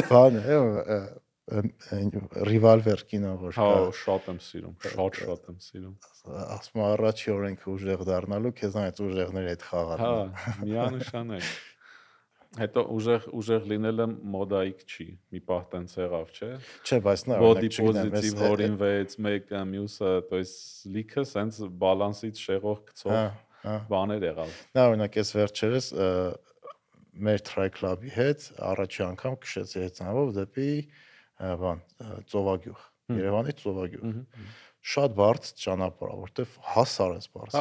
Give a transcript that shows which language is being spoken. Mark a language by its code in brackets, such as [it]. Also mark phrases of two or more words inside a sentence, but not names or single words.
[hy] Բան է, Revolver կինո որ հա շատ եմ սիրում, շատ եմ սիրում։ Ասում առաջի օրենքը ուժեղ դառնալու, քեզ այդ ուժեղների հետ խաղալու։ Հա, միանշանակ։ Հետո ուժեղ լինելը մոդայիկ չի, մի պահ տենց եղավ, չէ։ Չէ, բայց նա [en] body positive [hy] հորինվեց մեկը, մյուսը, [ru] то есть [hy] լիքը սենց բալանսից շեղող գցող բաներ եղավ։ Նա օրինակ էս վերջերս մեր try club-ի հետ առաջի անգամ քշեցի հեծանով դեպի բան ծովագյուղ, Երևանի ծովագյուղ։ Շատ բարդ ճանապարհ, որտեվ հասար ես բարձր։